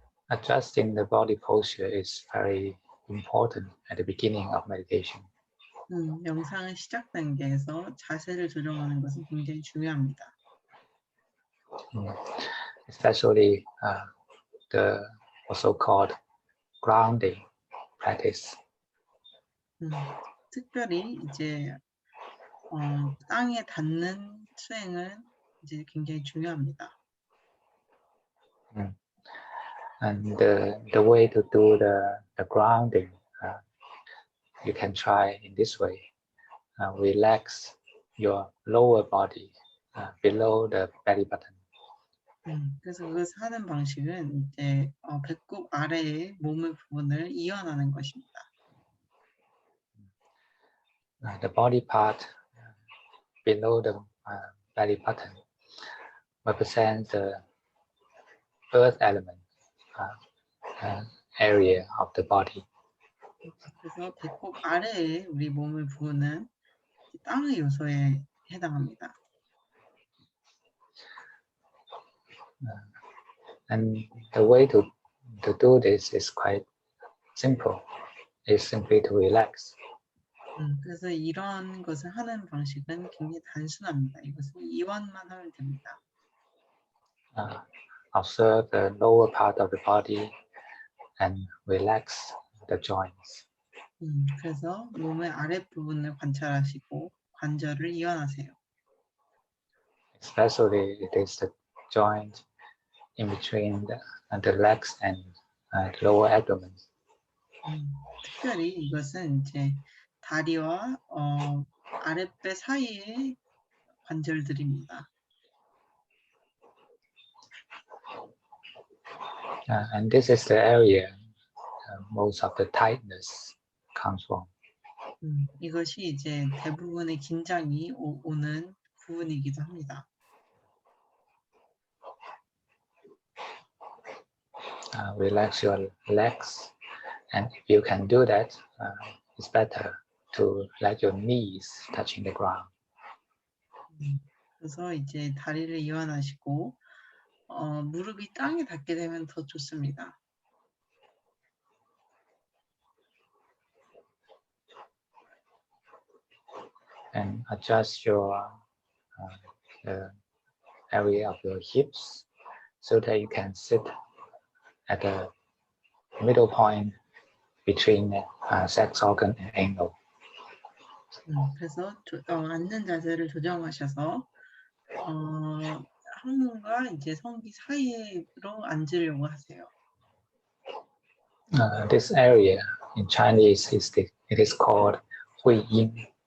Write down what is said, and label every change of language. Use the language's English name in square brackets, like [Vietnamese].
[English] adjusting the body posture is very important at the beginning of meditation. [Korean] 명상의 시작 단계에서 자세를 조정하는 것은 굉장히 중요합니다. [English] Especially the also called grounding practice. [Korean] 특별히 이제 땅에 닿는 수행은 이제 굉장히 중요합니다. [English] And the way to do the grounding, you can try in this way. Relax your lower body below the belly button. [Korean] 그래서 그것을 하는 방식은 이제 배꼽 아래의 몸의 부분을 이완하는 것입니다. [English] The body part below the belly button represents the earth element area of the body. [Korean] 그래서 배꼽 아래의 우리 몸의 부분은 땅의 요소에 해당합니다. [English] And the way to do this is quite simple. It's simply to relax. [Korean] 그래서 이런 것을 하는 방식은 굉장히 단순합니다. 이것은 이완만 하면 됩니다. [English] Observe the lower part of the body and relax the joints. [Korean] 그래서 몸의 아랫부분을 관찰하시고 관절을 이완하세요. [English] Especially it is the joint in between the legs and the lower abdomen. [Korean] 특별히 이것은 이제 다리와 아랫배 사이의 관절들입니다. [English] And this is the area most of the tightness comes from. [Korean] 이것이 이제 대부분의 긴장이 오는 부분이기도 합니다. [English] Relax your legs, and if you can do that, it's better to let your knees touching the ground. [Korean] 그래서 이제 다리를 이완하시고 무릎이 땅에 닿게 되면 더 좋습니다. [English] And adjust your the area of your hips so that you can sit at the middle point between sex organ and anal. [Korean] 그래서 앉는 자세를 조정하셔서 항문과 이제 성기 사이로 앉으려고 하세요. [English] This area in Chinese it is called Hui Yin.